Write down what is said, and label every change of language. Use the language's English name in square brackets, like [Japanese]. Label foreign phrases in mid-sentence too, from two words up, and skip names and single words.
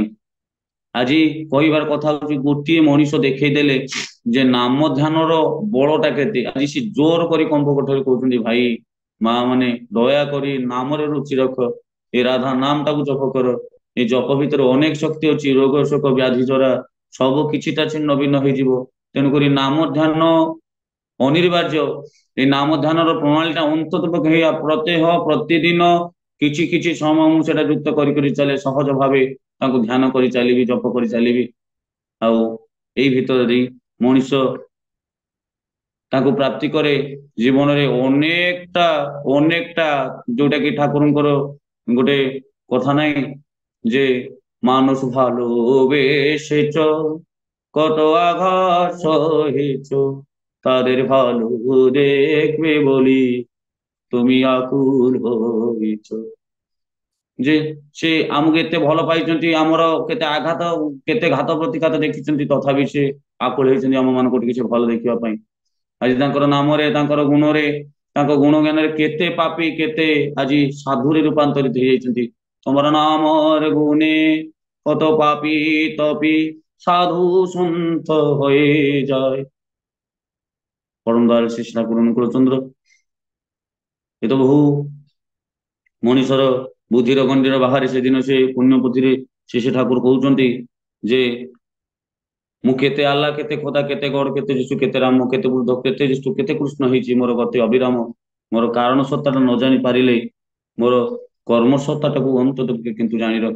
[Odia] ଆଜି କହିବାର କଥା ହଉଛି ଗୋଟିଏ ମଣିଷ ଦେଖେଇ ଦେଲେ ଯେ ନାମ ଧ୍ୟାନର ବଳଟା କେତେ, ଆଜି ସେ ଜୋର କରି କମ୍ପ କଠରେ କହୁଛନ୍ତି ଭାଇ ମା ମାନେ ଦୟା କରି ନାମରେ ରୁଚି ରଖ, ଏ ରାଧା ନାମ ଟାକୁ ଜପ କର। ଏ ଜପ ଭିତରେ ଅନେକ ଶକ୍ତି ଅଛି, ରୋଗ ଶୋକ ବ୍ୟାଧି ଜରା ସବୁ କିଛିଟା ଛିନ୍ନ ଭିନ୍ନ ହେଇଯିବ। ତେଣୁକରି ନାମ ଧ୍ୟାନ ଅନିବାର୍ଯ୍ୟ। এই নাম ধ্যানର ପ୍ରଣାଳୀଟା ଅନ୍ତତଃ ପକ୍ଷେ ପ୍ରତ୍ୟହ ପ୍ରତିଦିନ କିଛି କିଛି ସମୟ ମୁଁ ସେଟା ଯୁକ୍ତ କରି କରି ଚାଲେ, ସହଜ ଭାବେ ତାଙ୍କୁ ଧ୍ୟାନ କରି ଚାଲିବି, ଜପ କରି ଚାଲିବି। [Bangla] ଆଉ ଏଇ ଭିତରେ ଦେଇ ମଣିଷ ତାକୁ ପ୍ରାପ୍ତି କରେ ଜୀବନରେ ଅନେକଟା ଯୋଉଟା କି ଠାକୁରଙ୍କର ଗୋଟେ କଥା ନାହିଁ যে মানুষ ভালোবেসেছ কত আঘাত সহেছ, তাদের ভালো দেখবে বলি তুমি আকুল হইছ। [Odia] ଯେ ସେ ଆମକୁ ଏତେ ଭଲ ପାଇଛନ୍ତି, ଆମର କେତେ ଆଘାତ କେତେ ଘାତ ପ୍ରତିଘାତ ଦେଖିଛନ୍ତି, ତଥାପି ସେ ଆକୁଳ ହେଇଛନ୍ତି ଆମ ମାନଙ୍କୁ କିଛି ଭଲ ଦେଖିବା ପାଇଁ। ଆଜି ତାଙ୍କର ନାମରେ ତାଙ୍କର ଗୁଣରେ ତାଙ୍କ ଗୁଣ ଜ୍ଞାନରେ କେତେ ପାପୀ କେତେ ଆଜି ସାଧୁରେ ରୂପାନ୍ତରିତ ହେଇଯାଇଛନ୍ତି। ତମର ନାମରେ ଗୁଣେ [Bangla] কত পাপী তপি সাধু সন্ত হয়ে যায়। পরম দয়াল শ্রী ঠাকুর অনুকূল চন্দ্র এ তো বহু [Odia] ମଣିଷର ବୁଦ୍ଧିର ଗଣ୍ଡିର ବାହାରେ ସେଦିନ ସେ ପୁଣ୍ୟ ବୁଦ୍ଧିରେ ସେ ଠାକୁର କହୁଛନ୍ତି ଯେ ମୁଁ କେତେ ଆଲ୍ଲା କେତେ ଖୋଦା କେତେ ଗଡ କେତେ ଯୀଶୁ କେତେ ରାମ କେତେ ବୁଦ୍ଧ କେତେ ଯୀଶୁ କେତେ କୃଷ୍ଣ ହେଇଛି, ମୋର ଗତି ଅବିରାମ, ମୋର କାରଣ ସତ୍ତାଟା ନ ଜାଣି ପାରିଲେ ମୋର କର୍ମ ସତ୍ତାଟାକୁ ଅନ୍ତତଃ କିନ୍ତୁ ଜାଣି ରଖ।